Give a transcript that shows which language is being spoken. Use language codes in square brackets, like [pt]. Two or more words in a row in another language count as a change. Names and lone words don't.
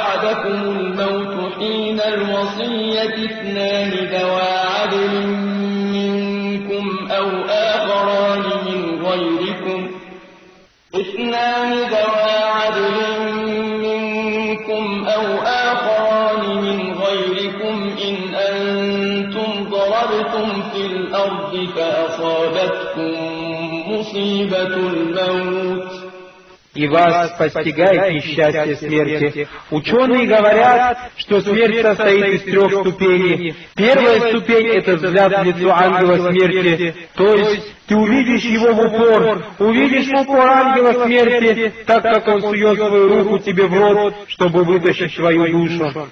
[ar] أصابكم الموت حين الوصية اثنان ذوى عدل منكم أو آخران من غيركم إن أنتم ضربتم في الأرض فأصابتكم مصيبة الموت [ru] и вас постигает несчастье смерти. Ученые говорят, что смерть состоит из 3 ступеней. Первая ступень — это взгляд в лицо ангела смерти, то есть ты увидишь его в упор, увидишь в упор ангела смерти, так как он сует свою руку тебе в рот, чтобы вытащить свою душу.